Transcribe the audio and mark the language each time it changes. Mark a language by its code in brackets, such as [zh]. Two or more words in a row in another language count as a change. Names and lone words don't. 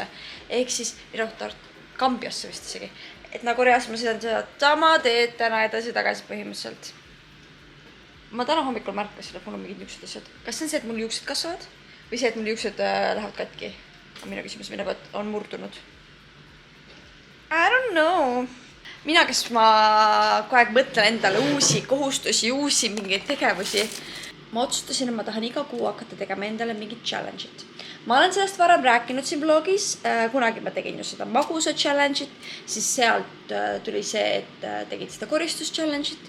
[et] Ehk siis, Kambjasse vist isegi. Et nagu reas ma sõidan seda sama teed täna edasi-tagasi põhimõtteliselt. Ma täna hommikul märkasin, et mul on mingid juuksed asjad. Kas see on see, et mul juuksed kasvavad? Või see, et mul juuksed lähevad katki? Minu küsimus on murdunud. [en] I don't know. [et] Mina, kes ma kogu aeg mõtlen endale uusi kohustusi, uusi mingeid tegevusi. Ma otsustasin, et ma tahan iga kuu hakata tegema endale mingid challenge'id. Ma olen sellest varem rääkinud siin blogis. Kunagi ma tegin ju seda magusa challenge'it. Siis sealt tuli see, et tegid seda koristus challenge'it.